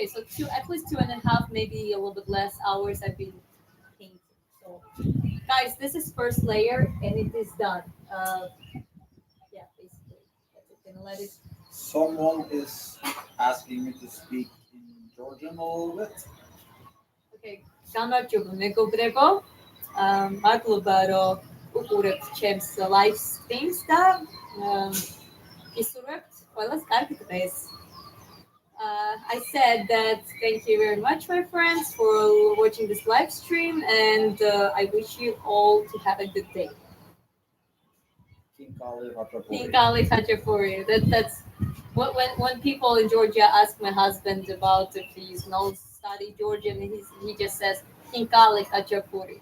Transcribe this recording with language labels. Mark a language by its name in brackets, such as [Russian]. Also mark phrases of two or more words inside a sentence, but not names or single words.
[English] So at least two and a half, maybe a little bit less hours I've been painting. So, guys, this is first layer, and it is done. Yeah, basically, that's it. Gonna let it. Someone is asking me to speak in Georgian a little bit. [Georgian] Okay, გამარჯობა მეგობრებო. მადლობა რომ უყურებთ ჩემს [English] live streams [Georgian] და გისურვებთ ყველას კარგი დღეს. [English] I said that thank you very much, my friends, for watching this live stream, and I wish you all to have a good day. Kinkali Khachapuri. That's when people in Georgia ask my husband about if he's no study Georgian, he just says Kinkali Khachapuri.